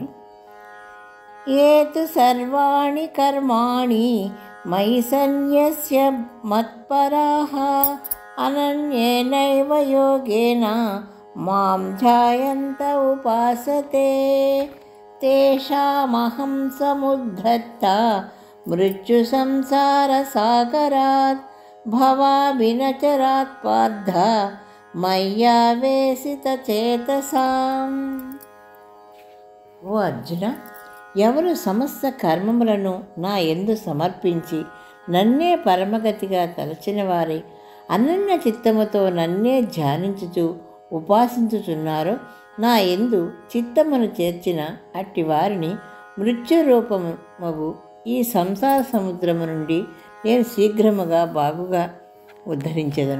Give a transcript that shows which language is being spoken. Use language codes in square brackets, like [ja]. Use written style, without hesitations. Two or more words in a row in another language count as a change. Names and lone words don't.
[sa] ये तु सर्वाणि कर्माणि मयि सन्न्यस्य मत्पराः अनन्येनैव योगेन मां ध्यायन्त उपासते तेषामहं समुद्धर्ता मृत्युसंसारसागरात् भवाभिनचरात् पार्थ మయ్యావేశితచేతసాం. [te] ఓ అర్జున, ఎవరు సమస్త కర్మములను నా యందు సమర్పించి నన్నే పరమగతిగా తలచిన వారి అనన్య చిత్తముతో నన్నే ధ్యానించుచు ఉపాసించుచున్నారో నా యందు చిత్తమును చేర్చిన అట్టి వారిని మృత్యురూపమగు ఈ సంసార సముద్రము నుండి నేను శీఘ్రముగా బాగుగా ఉద్ధరించెదను.